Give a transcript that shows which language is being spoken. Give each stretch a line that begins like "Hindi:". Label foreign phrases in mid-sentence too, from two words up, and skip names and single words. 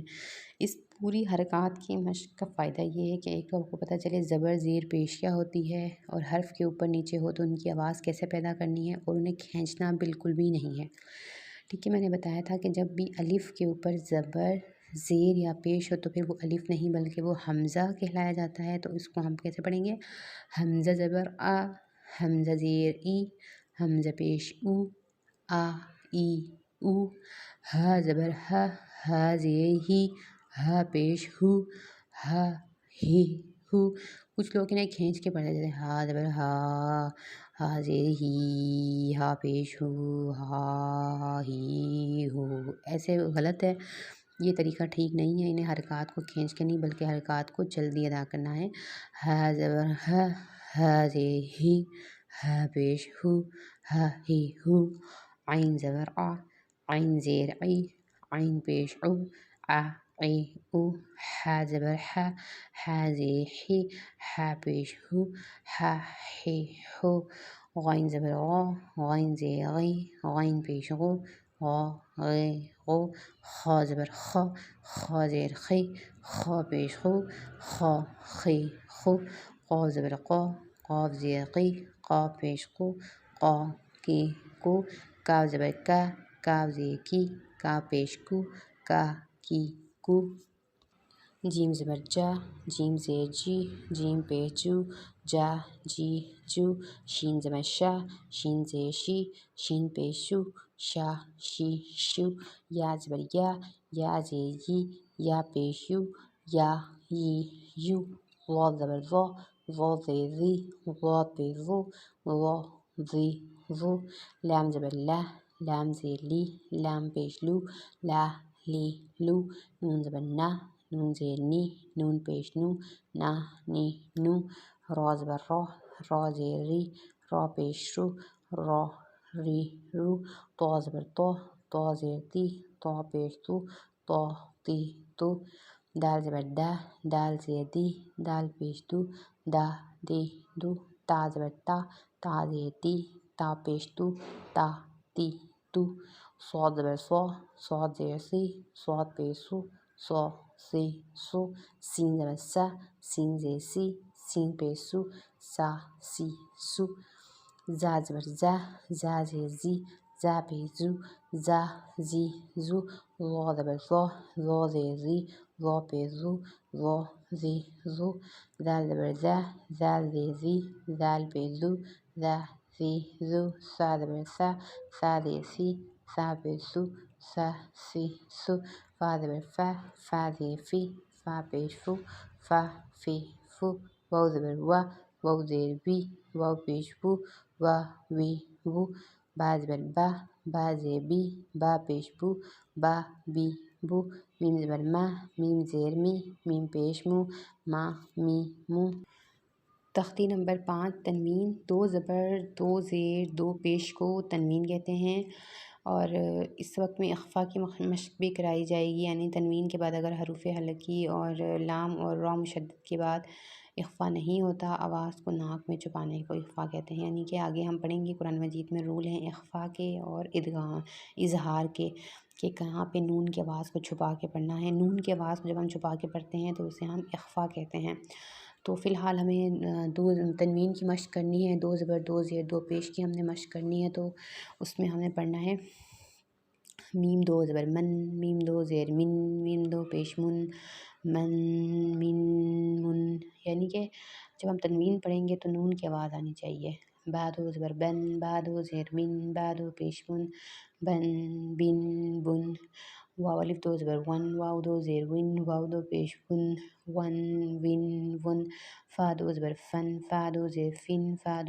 Urdu: اس پوری حرکات کی مشق کا فائدہ یہ ہے کہ ایک تو آپ کو پتہ چلے زبر زیر پیش کیا ہوتی ہے، اور حرف کے اوپر نیچے ہو تو ان کی آواز کیسے پیدا کرنی ہے، اور انہیں کھینچنا بالکل بھی نہیں ہے۔ ٹھیک ہے، میں نے بتایا تھا کہ جب بھی الف کے اوپر زبر زیر یا پیش ہو تو پھر وہ الف نہیں بلکہ وہ حمزہ کہلایا جاتا ہے۔ تو اس کو ہم کیسے پڑھیں گے؟ حمزہ زبر آ، حمزہ زیر ای، حمزہ پیش او، آ ای او، ہا زبر ہا، ہا زیر ہی، ہا پیش ہو، ہا ہی ہو۔ کچھ لوگ انہیں کھینچ کے پڑھتے جیسے ہا زبر ہا، ہا زیر ہی، ہا پیش ہو، ہا ہی ہو، ایسے غلط ہے۔ یہ طریقہ ٹھیک نہیں ہے، انہیں حرکات کو کھینچ کے نہیں بلکہ حرکات کو جلدی ادا کرنا ہے۔ ہا زبر ہا، ہا زیر ہی، ہا پیش ہو، ہا ہی ہو، عین زبر آ، عین زیر عی، عین پیش او، آ عی او، ہا زبر ہا، ہا زیر ہی، ہا پیش ہو، ہا ہی ہو، غین زبر غا، غین زیر غی، غین پیش غو، غا غی غو، خا زبر خا، خا زیر خی، خا پیش خو، خا خی خو، قاف زبر قا، قاف زیر قی، قاف پیش قو، قا کی کو، کاف زبر کا، کاف زیر کی، کاف پیش کو، کا کی کو، جیم زبر جا، جیم زیر جی، جیم پیش جو، جا جی جو، شین زبر شا، شین زیر شی، شین پیش شو، شا شی شو، یا زبر یا، یا زیر یی، یا پیش یو، یا یی یو، ضاد زبر ضا، ضا زیر ذی، ضا پیش ضو، ضا ذی ضو، لام زبر لا، لام زیر لی، لام پیش لو، لا لی لو، نون زبر نا، نون زیر نی، نون پیش نو، نا نی نو، را زبر را، را زیر ری، را پیش رو، را ری رو، طا زبر طا، طا زیر تی، طا پیش تو، طا تی تو، دال زبر دا، دال زیر دی، دال پیش دو، دا دی دو، تا زبر تا، تا زیر تی، تا پیش تو، تا تی تو، صاد زبر صا، صاد زیر سی، صاد پیش سو، صا سی سو، سین زبر سا، سین زیر سی، سین پیش سو، سا سی سو، زا زبر زا، زا زیر زی، زا پیش زو، زا زی زو، ظا زبر ظا، ظا زیر زی، ظا پیش زو، ظا زی زو، زال زبر زا، زال زیر زی، زال پیش زو، زا زی زو، سا زبر سا، سا زیر سی، سا پیش سو، سا سی سو، فا زبر فا، فا زیر فی، فا پیش فو، فا فی فو، واو زبر وا، واو زیر وی، واو پیش بو، وا وی بو، با زبر با، با زیر بی، با پیش بو، با بی بو، میم زبر ما، میم زیر می، میم پیش مو، ما می مو۔ تختی نمبر 5 تنوین، دو زبر دو زیر دو پیش کو تنوین کہتے ہیں، اور اس وقت میں اخفا کی مشق بھی کرائی جائے گی، یعنی تنوین کے بعد اگر حروف حلقی اور لام اور را مشدد کے بعد اخفا نہیں ہوتا، آواز کو ناک میں چھپانے کو اخفا کہتے ہیں، یعنی کہ آگے ہم پڑھیں گے قرآن مجید میں رول ہیں اخفا کے اور ادغام اظہار کے، کہ کہاں پہ نون کی آواز کو چھپا کے پڑھنا ہے۔ نون کی آواز کو جب ہم چھپا کے پڑھتے ہیں تو اسے ہم اخفا کہتے ہیں۔ تو فی الحال ہمیں دو تنوین کی مشق کرنی ہے، دو زبر دو زیر دو پیش کی ہم نے مشق کرنی ہے، تو اس میں ہمیں پڑھنا ہے میم دو زبر من، میم دو زیر من، میم دو پیش من، من من من، یعنی کہ جب ہم تنوین پڑھیں گے تو نون کی آواز آنی چاہیے۔ با دو زبر بن، با دو زیر من، با دو پیش من، بن بن بن، واو الف دو زبر ون، واو دو زیر ون، واو دو پیش ون، ون ون ون، فا دو زبر فن، فا دو زیر فن، فا دو